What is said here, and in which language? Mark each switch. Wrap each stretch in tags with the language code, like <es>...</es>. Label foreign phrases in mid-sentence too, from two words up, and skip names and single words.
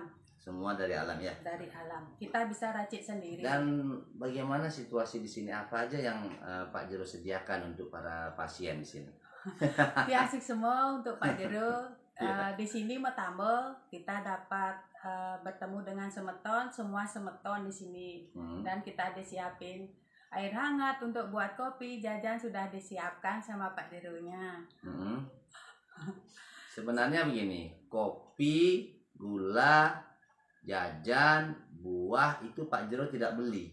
<id>Semua dari alam ya. Dari alam. Kita bisa racik sendiri. Dan bagaimana situasi di sini? Apa aja yang Pak Jero sediakan untuk para pasien di sini? Asik semua untuk Pak Jero. Di sini metambo kita dapat bertemu dengan semeton, semua semeton di sini. Dan kita disiapin air hangat untuk buat kopi, jajan sudah disiapkan sama Pak Jeronya. Sebenarnya begini, kopi, gula, jajan, buah itu Pak Jero tidak beli.</id>